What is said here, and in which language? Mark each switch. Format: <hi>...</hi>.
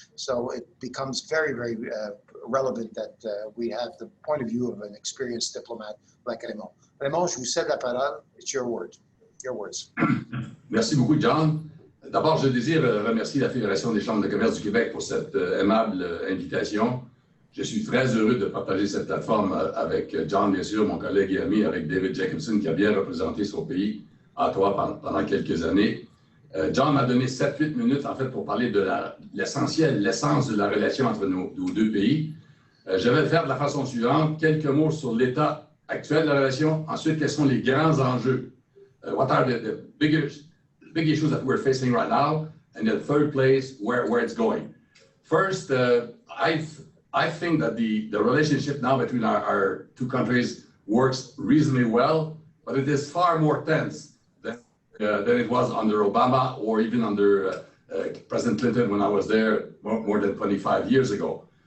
<en>So it becomes very, very relevant that we have the point of view of an experienced diplomat like Raymond.</en> <fr>Raymond, je vous cède la parole.</fr> <en>It's your word. Your words.</en> <fr>Merci beaucoup, John. D'abord, je désire remercier la Fédération des chambres de commerce du Québec pour cette aimable invitation. Je suis très heureux de partager cette plateforme avec John, bien sûr, mon collègue et ami, avec David Jacobson, qui a bien représenté son pays à Ottawa pendant quelques années. John m'a donné 7-8 minutes, en fait, pour parler de l'essentiel, l'essence de la relation entre nos 2 pays. Je vais le faire de la façon suivante. Quelques mots sur l'état actuel de la relation. Ensuite, quels sont les grands enjeux?</fr> <en>What are the big issues that we're facing right now? And in the third place, where it's going. First, I think that the relationship now between our 2 countries works reasonably well, but it is far more tense than it was under Obama or even under President Clinton when I was there more than 25 years ago.</en>